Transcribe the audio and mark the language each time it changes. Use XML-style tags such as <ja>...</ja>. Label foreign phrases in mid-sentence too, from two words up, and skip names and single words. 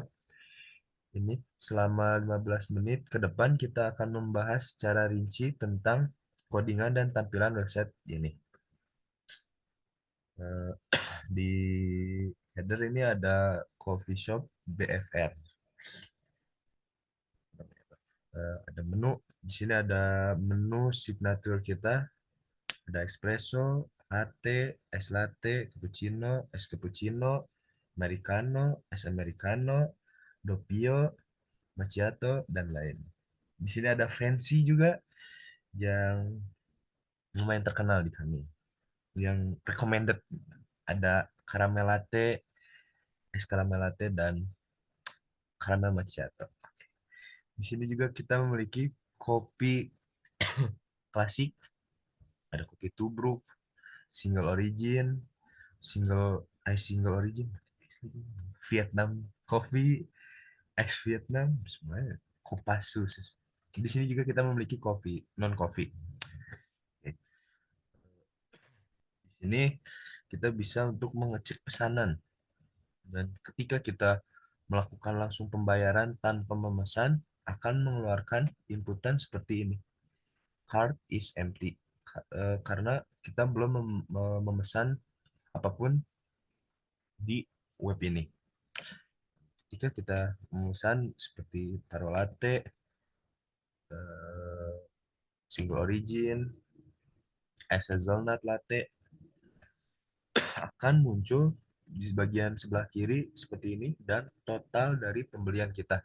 <id>Ini selama 15 menit ke depan kita akan membahas secara rinci tentang codingan dan tampilan website ini. Eh, Di header ini ada Coffee Shop BFR. Ada menu. Di sini ada menu signature kita. Ada espresso, latte, es latte, cappuccino, es cappuccino, americano, es americano, doppio, macchiato, dan lain. Di sini ada fancy juga yang lumayan terkenal di kami. Yang recommended ada caramel latte, es caramel latte, dan caramel macchiato. Di sini juga kita memiliki kopi klasik, ada kopi tubruk,</id> <en>single origin, single origin, Vietnam coffee, ex Vietnam,</en> <id>semuanya Kopassus. Di sini juga kita memiliki coffee,</id> <en>non coffee.</en> <id>Di sini kita bisa untuk mengecek pesanan dan ketika kita melakukan langsung pembayaran tanpa memesan akan mengeluarkan inputan seperti ini.</id> <en>Card is empty.</en> <id>Karena kita belum memesan apapun di web ini. Ketika kita memesan seperti taro latte, eh, single origin, es hazelnut latte akan muncul di bagian sebelah kiri seperti ini dan total dari pembelian kita.</id>